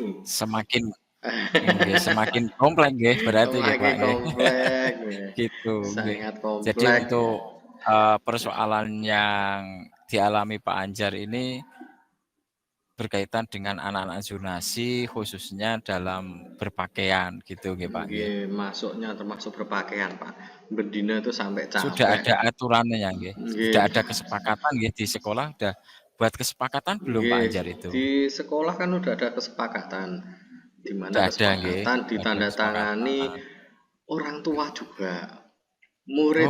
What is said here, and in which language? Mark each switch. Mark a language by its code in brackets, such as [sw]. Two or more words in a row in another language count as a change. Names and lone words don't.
[id] Semakin semakin komplek nggih berarti nggih, Pak, semakin [ban] nggih. [id] kompleks ya. Gitu, nggih. Sangat Jadi kompleks ya. untuk, persoalan yang dialami Pak Anjar ini berkaitan dengan anak-anak zonasi khususnya dalam berpakaian gitu nggih, Pak, nggih. [ban] Nggih, [id] masuknya termasuk berpakaian Pak bendina itu sampai Sudah capek ada aturannya nggih? [ban] nggih [id] Sudah ada kesepakatan nggih di sekolah udah buat kesepakatan belum Pak [ban] nggih [id] Anjar itu? di sekolah kan udah ada kesepakatan di mana Udah ada nggih? kesepakatan Ada ditandatangani kesepakatan. orang tua juga murid